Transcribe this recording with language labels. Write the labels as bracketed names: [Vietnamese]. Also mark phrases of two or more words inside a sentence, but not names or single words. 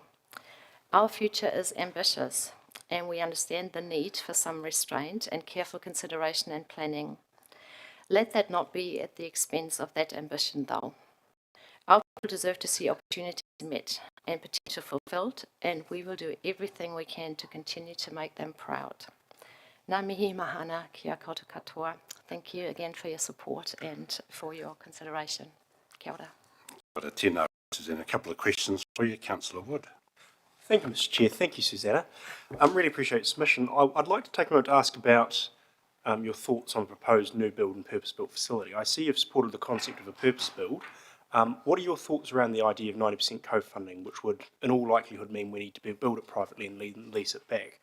[English] Our future is ambitious, and we understand the need for some restraint and careful consideration and planning. Let that not be at the expense of that ambition, though. Our people deserve to see opportunities met and potential fulfilled, and we will do everything we can to continue to make them proud. [Māori] Ngā mihi mahana kia koutou katoa. [English] Thank you again for your support and for your consideration. [Māori] Kia ora. [English] Got a tēnā, and a couple of questions for you, Councillor Wood. Thank you, Mr. Chair. Thank you, Susanna. I really appreciate your submission. I'd like to take a moment to ask about your thoughts on the proposed new build and purpose-built facility. I see you've supported the concept of a purpose-build. What are your thoughts around the idea of 90% co-funding, which would, in all likelihood, mean we need to build it privately and lease it back?